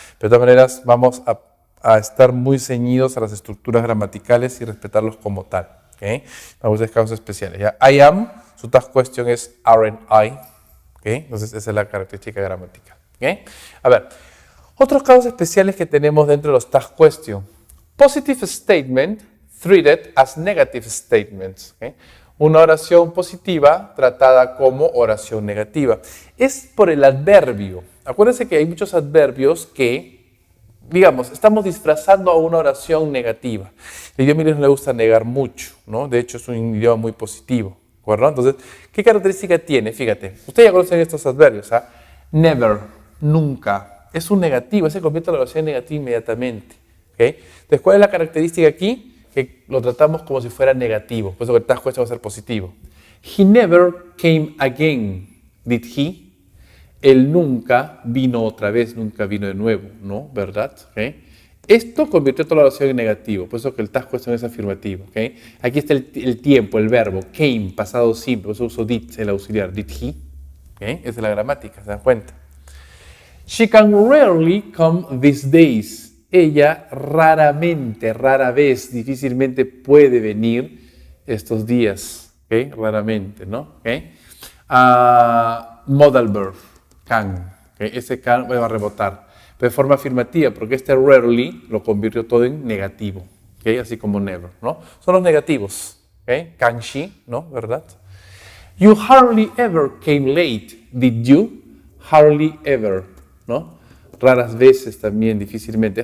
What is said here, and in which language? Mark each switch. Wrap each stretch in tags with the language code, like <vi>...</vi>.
<es>Pero de todas maneras, vamos a estar muy ceñidos a las estructuras gramaticales y respetarlos como tal. ¿Okay? Vamos a ver casos especiales. ¿Ya? I am, su tag question es aren't I. ¿Okay? Entonces, esa es la característica gramatical. ¿Okay? A ver, otros casos especiales que tenemos dentro de los tag question.</es> <en>Positive statement treated as negative statements.</en> <es>¿Okay? Una oración positiva tratada como oración negativa. Es por el adverbio. Acuérdense que hay muchos adverbios que, digamos, estamos disfrazando a una oración negativa. El idioma inglés no le gusta negar mucho, ¿no? De hecho, es un idioma muy positivo. ¿De acuerdo? Entonces, ¿qué característica tiene? Fíjate, ustedes ya conocen estos adverbios. ¿Ah? Never, nunca. Es un negativo, se convierte en la oración negativa inmediatamente. ¿Okay? Entonces, ¿cuál es la característica aquí? Que lo tratamos como si fuera negativo. Por eso que el tag question va a ser positivo.</es> <en>He never came again. Did he?</en> <es>Él nunca vino otra vez, nunca vino de nuevo, ¿no? ¿Verdad? ¿Okay? Esto convirtió toda la oración en negativo, por eso que el tag question es afirmativo. ¿Okay? Aquí está el tiempo, el verbo, came, pasado simple, por eso uso did, el auxiliar.</es> <en>Did he?</en> <es>¿Okay? Esa es la gramática, ¿se dan cuenta?</es> <en>She can rarely come these days.</en> <es>Ella raramente, rara vez, difícilmente puede venir estos días. ¿Okay? Raramente, ¿no? ¿Okay? Modal verb, can. ¿Okay? Ese can va a rebotar. Pero de forma afirmativa, porque este rarely lo convirtió todo en negativo. ¿Okay? Así como never, ¿no? Son los negativos. ¿Okay?</es> <en>Can she,</en> <es>¿no? ¿Verdad?</es> <en>You hardly ever came late. Did you? Hardly ever, ¿no?</en> <es>Raras veces también, difícilmente.</es>